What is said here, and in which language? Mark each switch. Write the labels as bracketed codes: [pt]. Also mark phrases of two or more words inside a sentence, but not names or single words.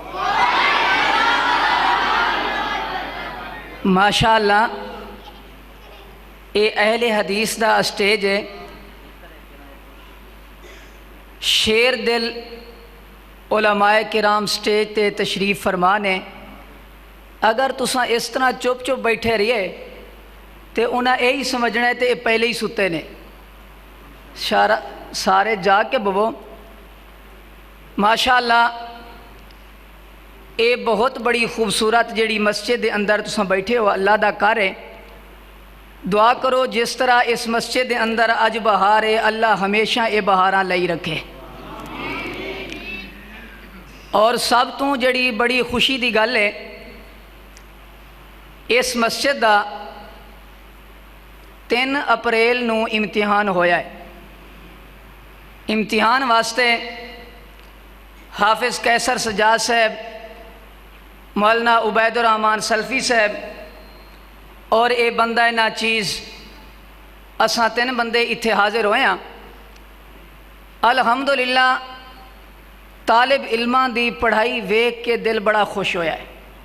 [pa] ماشاء اللہ اے اہل حدیث دا اسٹیج ہے شیر دل علماء کرام سٹیج تے تشریف فرمانے اگر تساں اس طرح چپ چپ بیٹھے رہیے تے انہاں یہی سمجھنا ہے تے یہ پہلے ہی ستے نے سارے جا کے بوو ماشاءاللہ اے بہت بڑی خوبصورت جڑی مسجد دے اندر تساں بیٹھے ہو اللہ دا کر ہے دعا کرو جس طرح اس مسجد دے اندر اج بہار ہے اللہ ہمیشہ اے بہاراں لئی رکھے اور سب تو جڑی بڑی خوشی دی گل ہے اس مسجد دا 3 اپریل نو امتحان ہویا ہے امتحان واسطے حافظ قیصر سجاد صاحب مولانا عبید الرحمان سلفی صاحب اور اے بندہ ناچیز اساں 3 بندے اتھے حاضر ہوئے ہیں الحمدللہ طالب علماں دی پڑھائی ویکھ کے دل بڑا خوش ہویا ہے